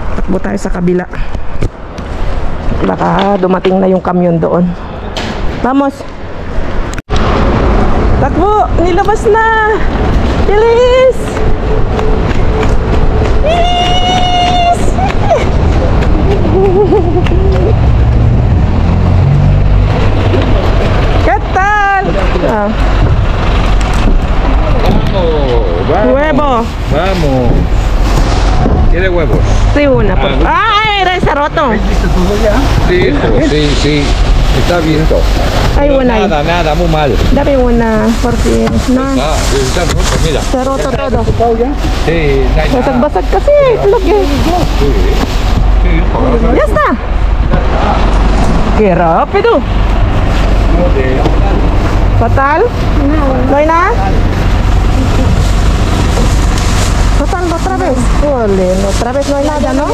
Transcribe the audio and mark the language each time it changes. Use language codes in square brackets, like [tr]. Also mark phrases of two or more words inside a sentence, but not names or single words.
[tl] Takbo tayo sa kabila. Baka dumating na yung kamyon doon. Vamos! Takbo! Nilabas na! Bilis! Bilis! [es] Ketal! Ah. Huevo. Vamos. ¿Quiere huevos? Sí, una. Por... ¡Ah! Era ese roto. Sí, sí. Está abierto. Hay una ahí. Nada, muy mal. Dame una, porque no. Está roto, mira. Se roto todo. Sí, no hay nada. [tl] Basag-basag kasi. [es] Lo que... Ya está. Qué rápido. Total. No hay nada. Total, otra vez. Ole, otra vez no hay nada, ¿no?